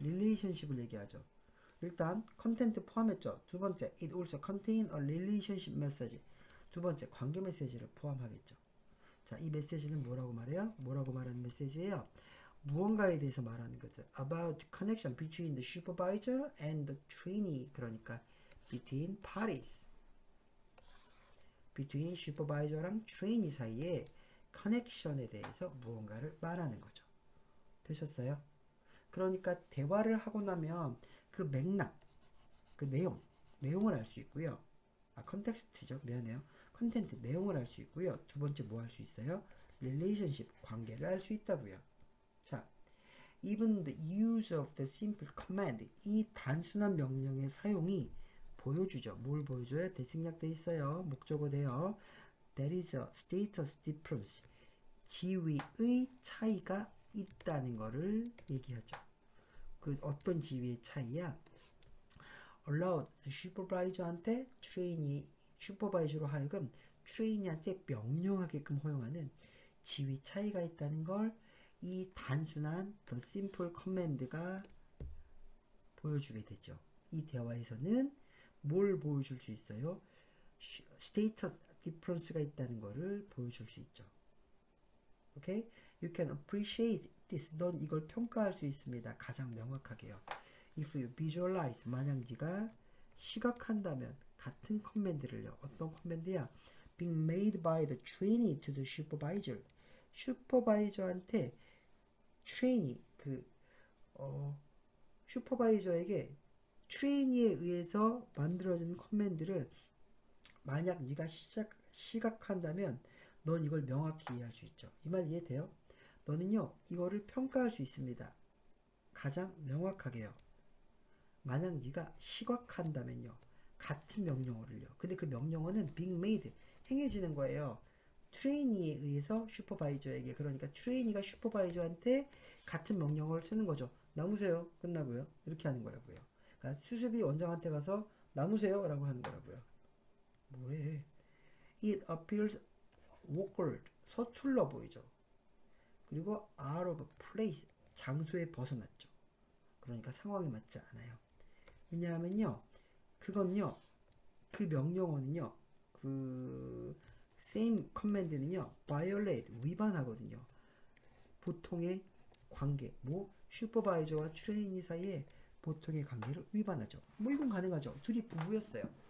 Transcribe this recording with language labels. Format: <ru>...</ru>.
<ko>릴레이션십을 얘기하죠. 일단 컨텐트 포함했죠. 두 번째,</ko> <en>it also contain a relationship message.</en> <ko>두 번째, 관계 메시지를 포함하겠죠. 자, 이 메시지는 뭐라고 말해요? 뭐라고 말하는 메시지예요? 무언가에 대해서 말하는 거죠.</ko> <en>About connection between the supervisor and the trainee. 그러니까 between parties.</en> <ko>between 슈퍼바이저랑 트레이니 사이에 커넥션에 대해서 무언가를 말하는 거죠. 되셨어요? 그러니까 대화를 하고 나면 그 맥락, 그 내용을 알 수 있고요. 컨텍스트죠. 미안해요. 컨텐트, 내용을 알 수 있고요. 두 번째 뭐 할 수 있어요? 릴레이션십, 관계를 알 수 있다고요.</ko> <en>자, even the use of the simple command,</en> <ko>이 단순한 명령의 사용이 보여주죠. 뭘 보여줘요? 대칭약돼 있어요. 목적어 돼요.</ko> <en>There is a status difference.</en> <ko>지위의 차이가 있다는 것을 얘기하죠. 그 어떤 지위의 차이야? Allowed 슈퍼바이저한테 슈퍼바이저로 하여금 트레이니한테 명령하게끔 허용하는 지위 차이가 있다는 걸 이 단순한</ko> <en>the simple command</en> <ko>가 보여주게 되죠. 이 대화에서는 뭘 보여줄 수 있어요? 스테이터스, difference가 있다는 거를 보여줄 수 있죠. 오케이?</ko> <en>You can appreciate this.</en> <ko>넌 이걸 평가할 수 있습니다. 가장 명확하게요.</ko> <en>If you visualize.</en> <ko>만약 네가 시각한다면 같은 커맨드를요. 어떤 커맨드야?</ko> <en>Being made by the trainee to the supervisor.</en> <ko>슈퍼바이저한테 트레이니 슈퍼바이저에게 트레이니에 의해서 만들어진 커맨드를 만약 네가 시각한다면 넌 이걸 명확히 이해할 수 있죠. 이 말 이해돼요? 너는요 이거를 평가할 수 있습니다. 가장 명확하게요. 만약 네가 시각한다면요 같은 명령어를요. 근데 그 명령어는</ko> <en>being made</en> <ko>행해지는 거예요. 트레이니에 의해서 슈퍼바이저에게. 그러니까 트레이니가 슈퍼바이저한테 같은 명령어를 쓰는 거죠. 나무세요. 끝나고요. 이렇게 하는 거라고요. 그러니까 수습이 원장한테 가서 나무세요 라고 하는 거라고요. 뭐래?</ko> <en>It appears awkward.</en> <ko>서툴러 보이죠. 그리고</ko> <en>out of place.</en> <ko>장소에 벗어났죠. 그러니까 상황에 맞지 않아요. 왜냐하면요. 그건요. 그 명령어는요. 그</ko> <en>same command</en> <ko>는요. violate. 위반하거든요. 보통의 관계. 뭐 슈퍼바이저와 트레이니 사이에 보통의 관계를 위반하죠. 뭐 이건 가능하죠. 둘이 부부였어요.</ko>